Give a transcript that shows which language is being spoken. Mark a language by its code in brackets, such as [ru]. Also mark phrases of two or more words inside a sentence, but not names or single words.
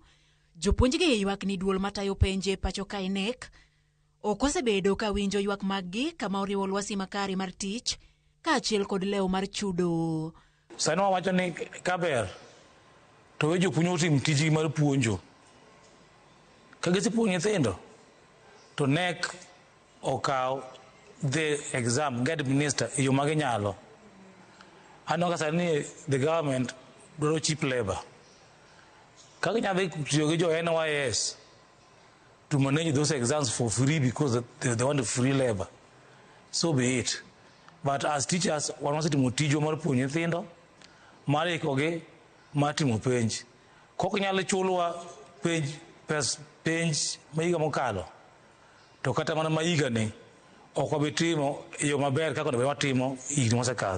[luo] Jopuonjgi ywak ni duol matayo penje pacho ka NIS ok osebedo ka winjo ywak maggi kama oriwo lwasi makare mar tich kaachiel kod lewo mar chudo. Sani wawacho ni kaber to we jopuonj otim tijgi mar puonjo. Ka gisepuonjo nyithindo to NEC okaw [en] the exam get minister [luo] e yo ma ginyalo. Ano ka sani [en] the government [luo] dwaro [en] cheap labor. [luo] Ka ginyalo tiyo gi jo NIS [en] to manage those exams for free because they want free labor, so be it. But as teachers, [luo] wan wasetimo tijo mar puonjo nyithindo, mar ikogi, mar timo penj. Kok nyalo chulowa penj ma higa mokalo, to kata mana ma higa ni ok wabi timo yo maber kaka onego watimo higni mosekadho.